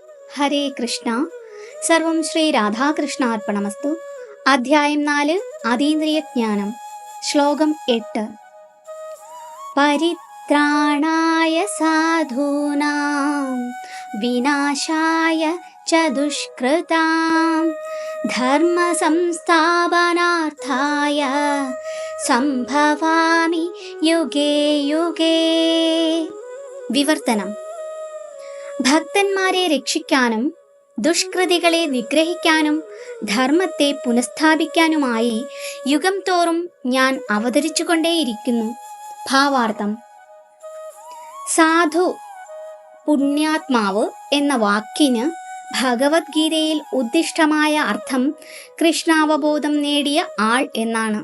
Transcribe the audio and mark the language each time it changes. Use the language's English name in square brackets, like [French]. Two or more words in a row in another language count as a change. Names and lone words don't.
[Sanskrit] ഹരേ കൃഷ്ണ. സർവം ശ്രീ രാധാകൃഷ്ണാർപ്പണമസ്തു. [Malayalam] അധ്യായം 4 അതീന്ദ്രിയ ജ്ഞാനം. ശ്ലോകം 8. [Sanskrit] പരിത്രാണായ സാധൂനാം വിനാശായ ച ദുഷ്കൃതാം ധർമ്മ സംസ്ഥാപനാർത്ഥായ സംഭവാമി യുഗേ യുഗേ. [Malayalam] വിവർത്തനം. ഭക്തന്മാരെ രക്ഷിക്കാനും ദുഷ്കൃതികളെ നിഗ്രഹിക്കാനും ധർമ്മത്തെ പുനഃസ്ഥാപിക്കാനുമായി യുഗം തോറും ഞാൻ അവതരിച്ചുകൊണ്ടേയിരിക്കുന്നു. ഭാവാർത്ഥം: സാധു, പുണ്യാത്മാവ് എന്ന വാക്കിന് ഭഗവത്ഗീതയിൽ ഉദ്ദിഷ്ടമായ അർത്ഥം കൃഷ്ണാവബോധം നേടിയ ആൾ എന്നാണ്.